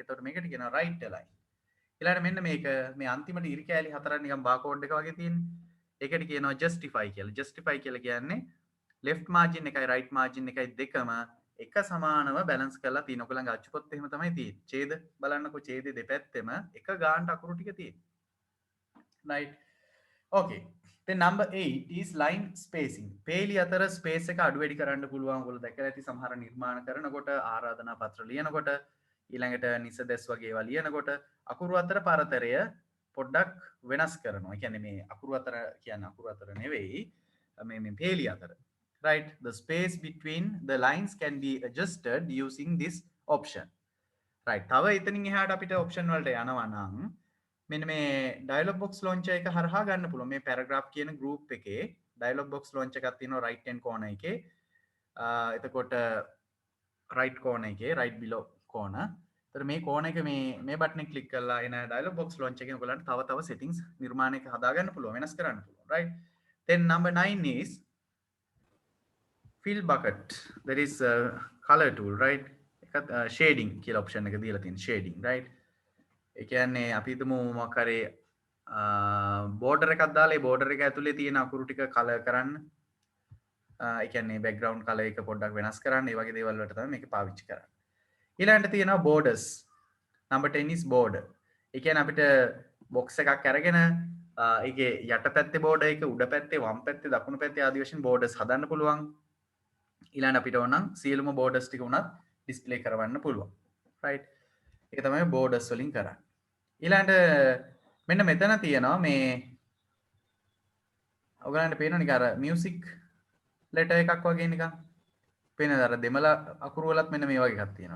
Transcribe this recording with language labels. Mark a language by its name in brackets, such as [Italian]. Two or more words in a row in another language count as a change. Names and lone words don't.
[Sinhala] එතකොට මේකට කියනවා [English] right align. [Sinhala] ඊළඟට මෙන්න මේක මේ අන්තිමට ඉරි කෑලි හතරක් නිකන් barcode එක වගේ තියෙන්නේ. ඒකට කියනවා justify කියලා. justify කියලා කියන්නේ [English] left margin [Sinhala] එකයි [English] right margin [Sinhala] එකයි දෙකම එක සමානව balance කරලා තියෙන. ඔයගොල්ලන්ගේ අච්චු පොත් එහෙම තමයි තියෙන්නේ. ඡේද බලන්නකෝ ඡේදේ දෙපැත්තෙම එක ගානට අකුරු ටික තියෙන්නේ. [English] right? okay. then number 8 is line spacing. [Sinhala] පේලි අතර ස්පේස් එක අඩු වැඩි කරන්න පුළුවන්. ඔයගොල්ලෝ දැකලා ඇති සමහර නිර්මාණ කරනකොට ආරාධනා පත්‍ර ලියනකොට ඊළඟට නිසදැස් වගේ ඒවා ලියනකොට අකුරු අතර පරතරය පොඩ්ඩක් වෙනස් කරනවා. ඒ කියන්නේ මේ අකුරු අතර කියන්නේ අකුරු අතර නෙවෙයි මේ පේලි අතර. right? [English] The space between the lines can be adjusted using this option. right? [Sinhala] තව එතනින් එහාට අපිට option වලට යනවා නම් මෙන්න මේ [English] dialog box launcher [Sinhala] එක හරහා ගන්න පුළුවන්. මේ paragraph කියන group එකේ [English] dialog box launcher [Sinhala] එකක් තියෙනවා [English] right hand corner [Sinhala] එකේ. එතකොට [English] right corner [Sinhala] එකේ [English] right below corner. [Sinhala] එතකොට මේ corner එක මේ button එක click කරලා එන [English] dialog box launcher [Sinhala] එකෙන් ඔයගලන්ට තව settings නිර්මාණයක හදා ගන්න පුළුවන්, වෙනස් කරන්න පුළුවන්. right? [English] then number 9 is fill bucket. There is a color tool, right? [Sinhala] එකත් shading කියලා option එක දීලා තියෙන [English] shading, right? [Sinhala] ඒ කියන්නේ අපි හිතමු මොකක් හරි බෝඩර් එකක් දාලා ඒ බෝඩර් එක ඇතුලේ තියෙන අකුරු ටික කලර් කරන්න. ඒ කියන්නේ [English] background color [Sinhala] එක පොඩ්ඩක් වෙනස් කරන්න. ඒ වගේ දේවල් වලට තමයි මේක පාවිච්චි කරන්නේ. ඊළඟට තියෙනවා [English] borders. number 10 is border. [Sinhala] ඒ කියන්නේ අපිට box එකක් අරගෙන ඒකේ යට පැත්තේ border එක, උඩ පැත්තේ, වම් පැත්තේ, දකුණු පැත්තේ ආදී වශයෙන් borders හදන්න පුළුවන්. ඊළඟට අපිට ඕන නම් සියලුම borders ටික උනත් display කරවන්න පුළුවන්. right? ඒක තමයි borders වලින් කරන්නේ. ඊළඟට මෙන්න මෙතන තියෙනවා මේ ඔයගලන්ට පේනවා නිකන් අර [English] music letter [Sinhala] එකක් වගේ නිකන් පේනද අර දෙමළ අකුරු වලත් මෙන්න මේ වගේ එකක් තියෙනවා.